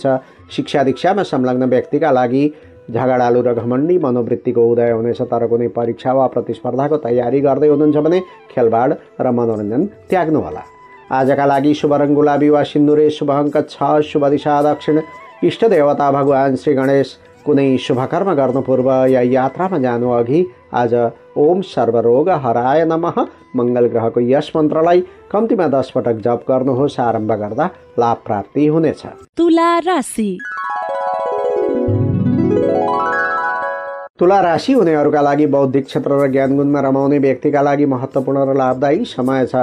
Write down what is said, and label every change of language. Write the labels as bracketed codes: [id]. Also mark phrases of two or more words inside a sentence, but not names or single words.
[ne] शिक्षा दीक्षामा संलग्न व्यक्तिका लागि झगडालु र घमण्डी मनोवृत्तिको उदय हुनेछ, तर कुनै परीक्षा वा प्रतिस्पर्धाको तयारी गर्दै हुनुहुन्छ भने खेलबाड र मनोरञ्जन त्याग्नुहोला। आजका लागि शुभ रङ गुलाबी वा सिन्दुरे, शुभ अङ्क 6, शुभ दिशा दक्षिण, इष्ट देवता भगवान श्री गणेश। कुनै शुभ कर्म गर्नु पूर्व या यात्रामा जानु अघि आज [sa] ओम सर्वरोग हराय नमः [ne] मङ्गल ग्रहको यस मन्त्रलाई कम्तीमा 10 पटक जप गर्नुहोस्। आरम्भ गर्दा लाभ प्राप्ति हुनेछ। तुला राशि। तुला राशि हुनेहरूका लागि बौद्धिक क्षेत्र र ज्ञानगुणमा रमाउने व्यक्तिका लागि महत्त्वपूर्ण र लाभदायी समय छ।